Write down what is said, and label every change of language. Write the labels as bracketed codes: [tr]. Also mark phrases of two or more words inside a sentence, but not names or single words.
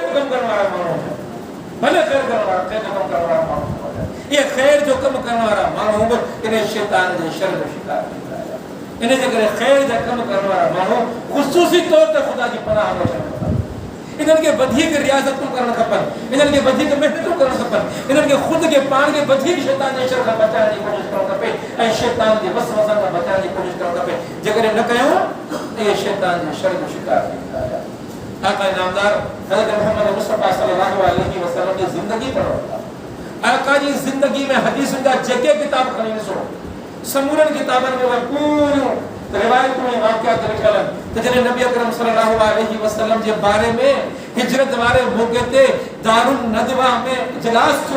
[sd] जो कमु करण वारा माण्हू भले ख़ैर जो कमु करण वारा माण्हू ये ख़ैर जो कमु करण वारा माण्हू बि इन शैतान जे शर जो शिकार थींदा इन जे करे ख़ैर जा कमु करण वारा माण्हू ख़ुसूसी तौर ते ख़ुदा जी पनाह वठनि इन्हनि खे वधीक रियाज़तूं करणु खपनि इन्हनि खे वधीक महिनतूं करणु खपनि इन्हनि खे ख़ुदि खे पाण खे वधीक शैतान जे शर खां बचाइण जी कोशिशि करणु खपे ऐं शैतान जे वसवसा खां बचाइण जी कोशिशि करणु खपे जेकॾहिं न कयूं त इहे शैतान जे शर जो शिकार थींदा आका इनामदार हज़रत मुहम्मद मुस्तफ़ा [ar] صلى الله عليه وسلم [sd] जी ज़िंदगी पढ़ो आका जी ज़िंदगी में हदीसुनि जा जेके किताब खणी ॾिसो समूरनि किताबनि में पूरियूं रिवायतूं ऐं वाक़ियात लिखियल आहिनि त जॾहिं नबी अकरम [ar] صلى الله عليه وسلم [sd] जे बारे में हिजरत वारे मौक़े ते दारुल नदवा में इजलास थियो